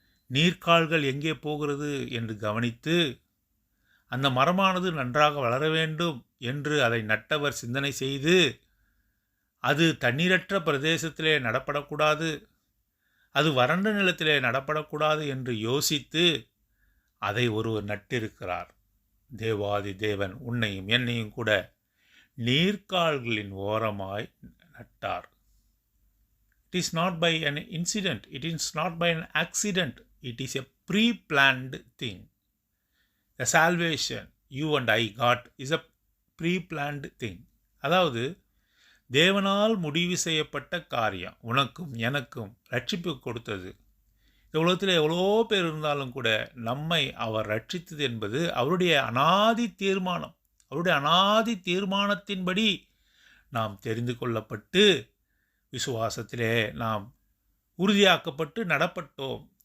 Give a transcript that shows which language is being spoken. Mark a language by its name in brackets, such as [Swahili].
[Tamil] நீர்க்கால்கள் எங்கே போகிறது என்று கவனித்து அந்த மரமானது நன்றாக வளர வேண்டும் என்று அதை நட்டவர் சிந்தனை செய்து, அது தண்ணீரற்ற பிரதேசத்திலே நடப்படக்கூடாது, அது வறண்ட நிலத்திலே நடப்படக்கூடாது என்று யோசித்து அதை ஒருவர் நட்டிருக்கிறார். தேவாதி தேவன் உன்னையும் என்னையும் கூட நீர்க்கால்களின் ஓரமாய் நட்டார். [English] It is not by an incident, it is not by an accident, it is a pre-planned thing. The salvation you and I got is a pre-planned thing. [Tamil] அதாவது தேவனால் முடிவு செய்யப்பட்ட காரியம். உனக்கும் எனக்கும் ரட்சிப்பு கொடுத்தது. இந்த உலகத்தில் எவ்வளோ பேர் இருந்தாலும் கூட நம்மை அவர் ரட்சித்தது என்பது அவருடைய அனாதி தீர்மானம். அவருடைய அனாதி தீர்மானத்தின்படி நாம் தெரிந்து கொள்ளப்பட்டு விசுவாசத்திலே நாம் உறுதியாக்கப்பட்டு நடப்பட்டோம்.